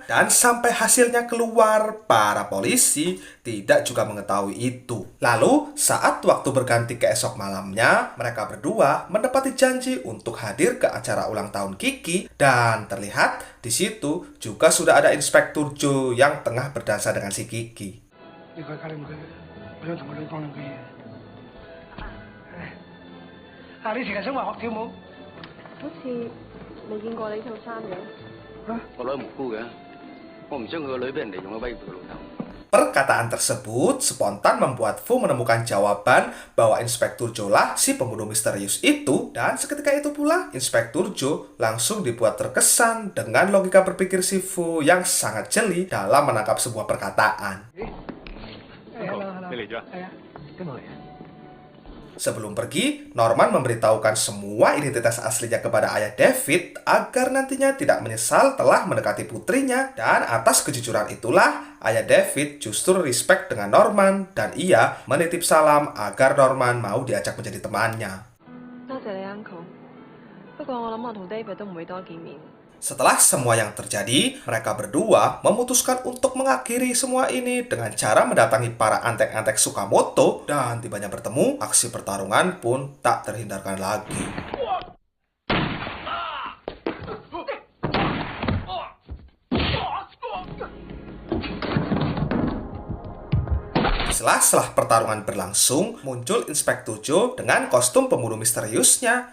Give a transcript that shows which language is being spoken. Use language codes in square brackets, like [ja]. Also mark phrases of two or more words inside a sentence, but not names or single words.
[id] Dan sampai hasilnya keluar, para polisi tidak juga mengetahui itu. Lalu, saat waktu berganti ke esok malamnya, mereka berdua menepati janji untuk hadir ke acara ulang tahun Kiki, dan terlihat di situ juga sudah ada Inspektur Joe yang tengah berdansa dengan si Kiki. [yue] 你佢搞掂佢，我想同個女講兩句嘢。啊，你成日想話學跳舞？好似未見過你套衫嘅。個女無辜嘅，我唔想佢個女俾人哋用嚟威脅佢老豆。 [id] Perkataan tersebut spontan membuat Fu menemukan jawaban bahwa Inspektur Joe lah si pembunuh misterius itu, dan seketika itu pula Inspektur Joe langsung dibuat terkesan dengan logika berpikir si Fu yang sangat jeli dalam menangkap sebuah perkataan. [yue] 你嚟咗？係啊，跟我嚟啊！ [id] Sebelum pergi, Norman memberitahukan semua identitas aslinya kepada ayah David agar nantinya tidak menyesal telah mendekati putrinya. Dan atas kejujuran itulah, ayah David justru respect dengan Norman dan ia menitip salam agar Norman mau diajak menjadi temannya. [yue] 多謝你 uncle。不過我諗我同 David 都唔會多見面。 [id] Setelah semua yang terjadi, mereka berdua memutuskan untuk mengakhiri semua ini dengan cara mendatangi para antek-antek Sukamoto dan tibanya bertemu, aksi pertarungan pun tak terhindarkan lagi. Setelah pertarungan berlangsung, muncul Inspektur Joe dengan kostum pembunuh misteriusnya.